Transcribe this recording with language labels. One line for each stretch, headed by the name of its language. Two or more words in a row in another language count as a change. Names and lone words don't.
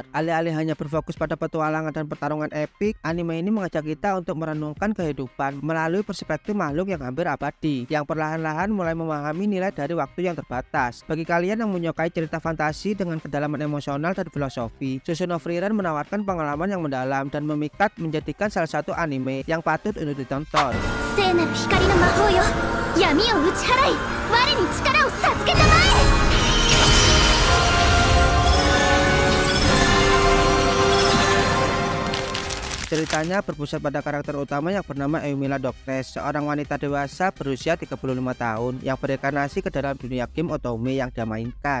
Indonesian: Alih-alih hanya berfokus pada petualangan dan pertarungan epik, anime ini mengajak kita untuk merenungkan kehidupan melalui perspektif makhluk yang hampir abadi, yang perlahan-lahan mulai memahami nilai dari waktu yang terbatas. Bagi kalian yang menyukai cerita fantasi dengan kedalaman emosional dan filosofi, Susuno Frieren menawarkan pengalaman yang mendalam dan memikat, menjadikan salah satu anime yang patut untuk ditonton.
Japanese: 聖なる光の魔法よ、闇を打ち払い我に力を授けたまえ。
Indonesian: Ceritanya berpusat pada karakter utama yang bernama Eumilla Doctes, seorang wanita dewasa berusia 35 tahun yang berinkarnasi ke dalam dunia game Otome yang dia mainkan.